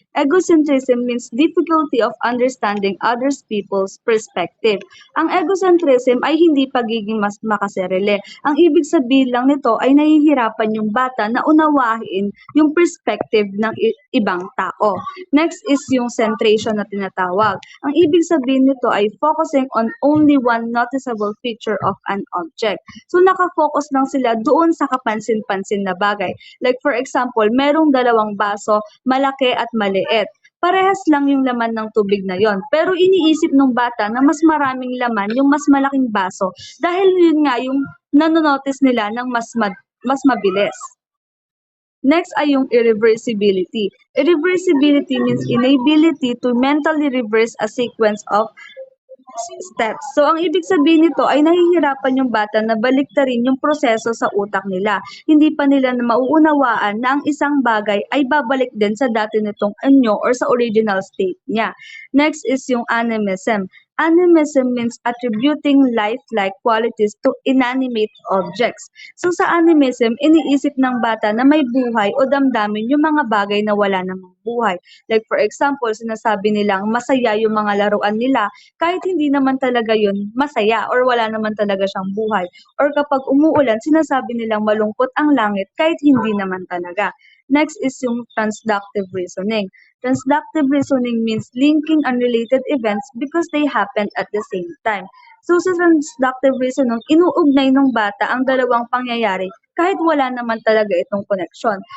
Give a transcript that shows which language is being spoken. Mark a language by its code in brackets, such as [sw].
[en] Egocentrism means difficulty of understanding others people's perspective. [tl] Ang egocentrism ay hindi pagiging mas makasarili. Ang ibig sabihin lang nito ay nahihirapan yung bata na unawain yung perspective ng ibang tao. [en] Next is [tl] yung centration na tinatawag. Ang ibig sabihin nito ay [en] focusing on only one noticeable feature of an object. [tl] So nakafocus lang sila doon sa kapansin-pansin na bagay. [en] Like for example, [tl] merong dalawang baso, malaki at maliit. Parehas lang yung laman ng tubig na yon. Pero iniisip ng bata na mas maraming laman yung mas malaking baso dahil yun nga yung nanonotice nila ng mas mabilis. Next ay yung irreversibility. [en] Irreversibility means inability to mentally reverse a sequence of steps. [tl] So, ang ibig sabihin nito ay nahihirapan yung bata na baliktarin yung proseso sa utak nila. Hindi pa nila na mauunawaan na ang isang bagay ay babalik din sa dati nitong anyo or sa original state niya. [en] Next is [tl] yung animism. [en] Animism means attributing lifelike qualities to inanimate objects. [tl] So sa animism, iniisip ng bata na may buhay o damdamin yung mga bagay na wala namang buhay. [en] Like for example, [tl] sinasabi nilang masaya yung mga laruan nila kahit hindi naman talaga yun masaya or wala naman talaga siyang buhay. Or kapag umuulan, sinasabi nilang malungkot ang langit kahit hindi naman talaga. [en] Next is [tl] yung [en] transductive reasoning. Transductive reasoning means linking unrelated events because they happened at the same time. [tl] So sa transductive reasoning, inuugnay ng bata ang dalawang pangyayari kahit wala naman talaga itong koneksyon.